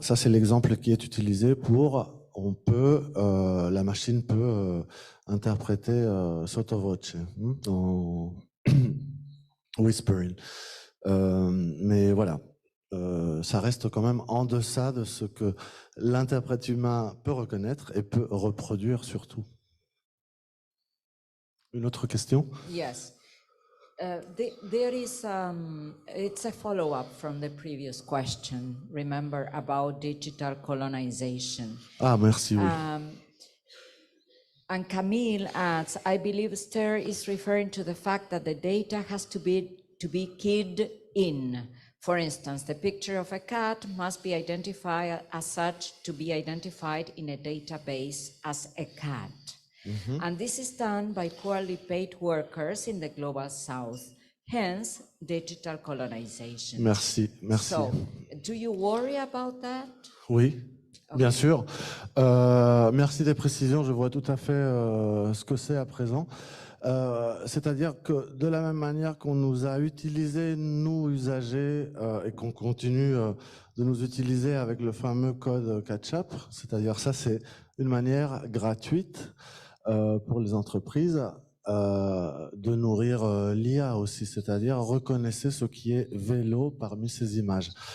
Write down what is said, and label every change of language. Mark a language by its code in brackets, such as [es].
[fr] Ça, c'est l'exemple qui est utilisé la machine peut interpréter sotto voce, en whispering. Mais voilà, ça reste quand même en deçà de ce que l'interprète humain peut reconnaître et peut reproduire surtout. Une autre question? [en] Yes. There is, it's a follow-up from the previous question, remember, about digital colonization. [fr] Ah, merci, oui. [en] And Camille adds, I believe Esther is referring to the fact that the data has to be keyed in. For instance, the picture of a cat must be identified as such to be identified in a database as a cat. And this is done by poorly paid workers in the global south. hence digital colonization. [fr] Merci, merci. [en] So, do you worry about that? [fr] Oui, bien sûr. Merci des précisions. Je vois tout à fait ce que c'est à présent. C'est-à-dire que de la même manière qu'on nous a utilisés, nous usagers, et qu'on continue de nous utiliser avec le fameux code Catch-up, c'est-à-dire ça, c'est une manière gratuite pour les entreprises de nourrir l'IA aussi, c'est-à-dire reconnaissez ce qui est vélo parmi ces images.